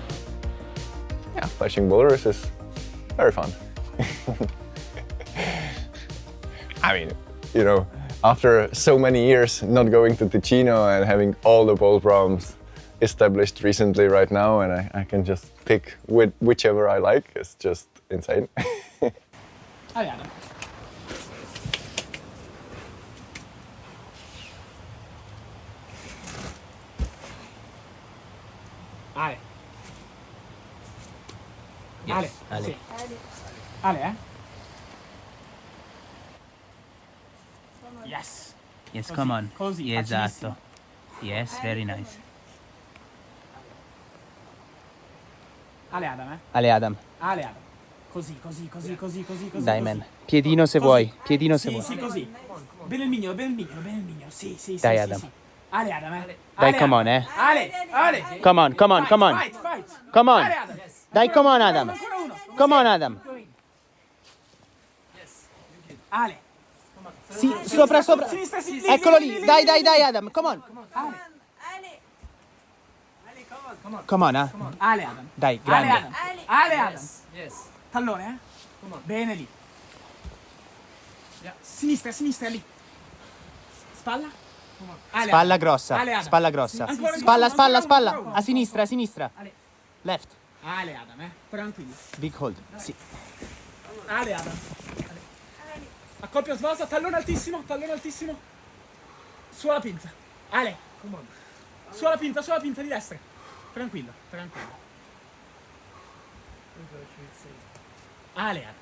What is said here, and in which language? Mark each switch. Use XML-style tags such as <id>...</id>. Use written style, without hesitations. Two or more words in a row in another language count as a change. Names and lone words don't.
<en>Yeah, flashing boulders is very fun. I mean, you know, after so many years not going to Ticino and having all the bowl problems established recently right now, and I can just pick whichever I like, it's just insane.</en> <fr>Allez, Adam. Allez. Allez. Allez.</fr> <it>Sì. Allez,</it> <en>eh? Yes. Yes,</en> <it>Così,</it> <en>come on.</en> <it>così, Yeah, esatto. facilissimo.</it> <en>Yes, very nice.</en> <fr>Ale Adam, eh? Ale Adam, Ale Adam.</fr> <it>Così. dai così. man. Piedino se Così. vuoi, piedino se Sì, vuoi. sì, così. Bene il mignolo. Sì. Dai, sì, Adam. sì.</it> <fr>Ale Adam, eh?</fr> <it>Dai,</it> <fr>Ale</fr> <en>come Adam. on, eh.</en> <fr>Ale.</fr> <en>Come on. Fight. Come on.</en> <fr>Ale Adam.</fr> <en>Dai, come on Adam.</en> <it>Ancora uno.</it> <en>Come on Adam.</en> <fr>Ale.</fr> <it>Sì, sopra. Sinistra, sì. Eccolo lì. Dai Adam,</it> <en>come on. Come on, eh.</en> <fr>Ale Adam.</fr> <it>Dai,</it> <fr>Ale</fr> <it>grande.</it> <fr>Adam. Ale Adam.</fr> <it>Tallone, eh? Bene lì. Sinistra lì. Spalla.</it> <fr>Ale</fr> <it>Spalla</it> <fr>Adam.</fr> <it>grossa,</it> <fr>Ale Adam.</fr> <it>spalla grossa. Ancora, Spalla. ancora. A sinistra.</it> <en>Left.</en> <it>Ale Adam, eh? Tranquillo.</it> <en>Big hold.</en> <it>Sì.</it> <fr>Ale Adam.</fr> <it>Accoppia svalsa, tallone altissimo. Suola pinza. Ale. Suola pinza di destra. Tranquillo. Ale Adam.</it>